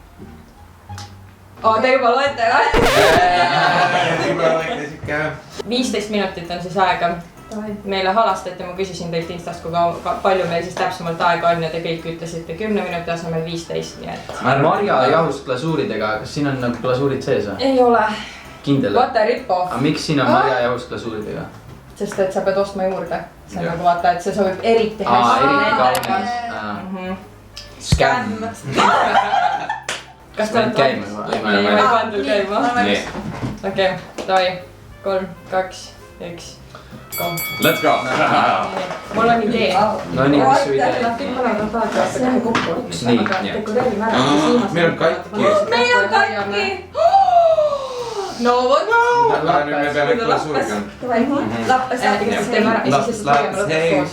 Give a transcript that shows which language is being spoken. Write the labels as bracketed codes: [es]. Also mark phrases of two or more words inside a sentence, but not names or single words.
[et] Te juba loete, või? 15 minutit on siis aega. Meile halastati, ma küsisin teilt Instast, kui palju meil siis täpsemalt aega on ja te kõik ütlesite 10 minuti asemel 15, nii et... Marjajahust glasuuridega, kas siin on nagu glasuurid sees või? Ei ole. Kindel? [en] What a rip-off. [et] Aga miks siin on marjajahust glasuuridega? Sest et sa pead ostma juurde. See on nagu vaata, et see sobib eriti hästi. Eriti kaunis. Skämm. Kas te olete käima? Ei, ma ei pandud käima. Okei, davai. 3, 2, 1. [en] Let's go! [et] Mul on idee. No nii, mis su idee? Nad kõik panevad vaata ühe kokku. Aga dekoreerime ära. Meil on katki. Meil on katki! No vot! Nüüd me peame glasuuriga. Lappes teeme ära ja siis tegeme lõpuks koos.